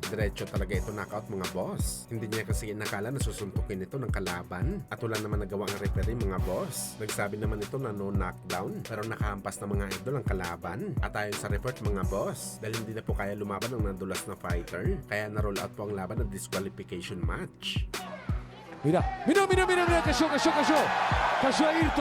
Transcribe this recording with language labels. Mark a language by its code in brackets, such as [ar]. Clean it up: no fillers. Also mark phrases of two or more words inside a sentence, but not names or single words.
[tl] Diretso talaga ito knockout mga boss. Hindi niya kasi inakala na susuntukin ito ng kalaban at wala naman nagawa ang referee mga boss. Nagsabi naman ito na [en] no knockdown, [tl] pero nakahampas na mga idol ang kalaban. At ayon sa report mga boss, dahil hindi na po kaya lumaban ng nadulas na fighter, kaya na-roll out po ang laban ng [en] disqualification match. [es] Mira, mira, mira, mira, mira, cayó, cayó, cayó. Cayó Ayrton.